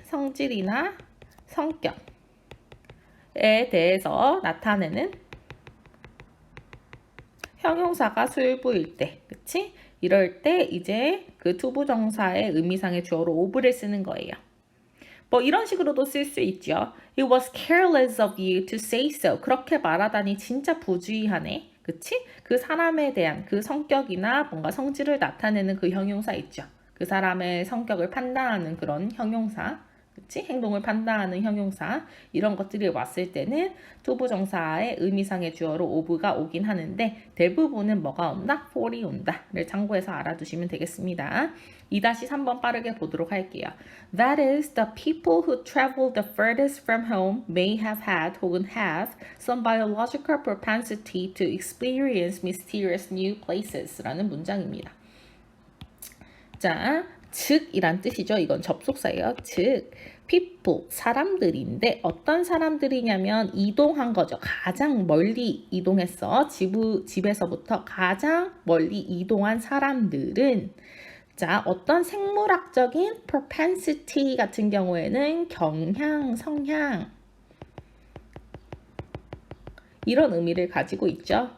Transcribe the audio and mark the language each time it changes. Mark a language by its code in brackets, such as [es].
[ko] 성질이나 성격에 대해서 나타내는 형용사가 수일부일 때, 그치? 이럴 때 이제 그 투부정사의 의미상의 주어로 of를 쓰는 거예요. 뭐 이런 식으로도 쓸 수 있죠. [en] It was careless of you to say so. [ko] 그렇게 말하다니 진짜 부주의하네. 그치? 그 사람에 대한 그 성격이나 뭔가 성질을 나타내는 그 형용사 있죠. 그 사람의 성격을 판단하는 그런 형용사. 그치? 행동을 판단하는 형용사. 이런 것들이 왔을 때는 투부정사의 의미상의 주어로 of가 오긴 하는데 대부분은 뭐가 온다? for이 온다를 참고해서 알아두시면 되겠습니다. 2-3번 빠르게 보도록 할게요. [en] That is, the people who travel the furthest from home may have had [ko] 혹은 [en] have some biological propensity to experience mysterious new places [ko] 라는 문장입니다. 자, 즉이란 뜻이죠. 이건 접속사예요. 즉, people, 사람들인데 어떤 사람들이냐면 이동한 거죠. 가장 멀리 이동했어. 집에서부터 가장 멀리 이동한 사람들은 자, 어떤 생물학적인 propensity 같은 경우에는 경향, 성향 이런 의미를 가지고 있죠.